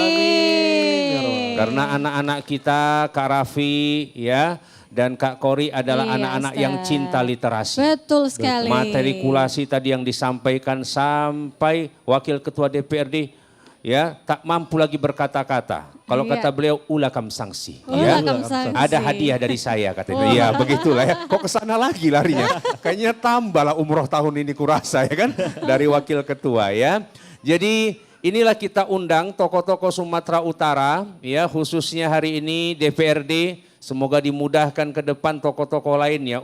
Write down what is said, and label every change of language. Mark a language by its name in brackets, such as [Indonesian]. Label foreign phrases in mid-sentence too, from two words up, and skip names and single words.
[Indonesian] Karena anak-anak kita Kak Raffi ya dan Kak Kori adalah Iya, anak-anak Ustaz. yang cinta literasi. Betul sekali. Matrikulasi tadi yang disampaikan sampai wakil ketua DPRD ya tak mampu lagi berkata-kata. Kalau Iya. kata beliau ulakam sangsi. Ulakam sangsi. Ada hadiah dari saya katanya. Iya begitulah ya. Kok kesana lagi larinya? Kayaknya tambahlah umroh tahun ini kurasa ya kan dari wakil ketua ya. Jadi inilah kita undang tokoh-tokoh Sumatera Utara, ya khususnya hari ini DPRD, semoga dimudahkan ke depan tokoh-tokoh lainnya.